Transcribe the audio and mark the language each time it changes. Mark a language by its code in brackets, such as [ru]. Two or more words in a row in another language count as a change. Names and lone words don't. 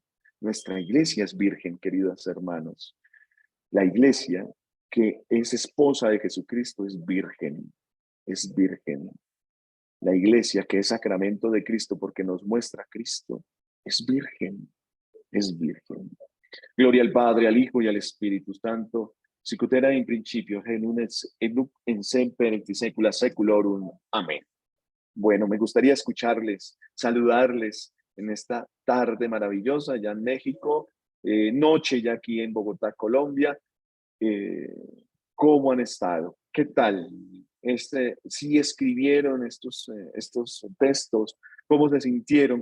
[es] Nuestra Iglesia es virgen, queridos hermanos. La Iglesia que es esposa de Jesucristo es virgen, es virgen. La Iglesia que es sacramento de Cristo porque nos muestra a Cristo es virgen, es virgen. Gloria al Padre, al Hijo y al Espíritu Santo, [la] sicut erat in principio, et nunc in semper et in saecula saeculorum. [es] Amén. Bueno, me gustaría escucharles, saludarles en esta tarde maravillosa ya en México, noche ya aquí en Bogotá, Colombia. ¿Cómo han estado? ¿Qué tal? Si escribieron estos textos, ¿cómo se sintieron?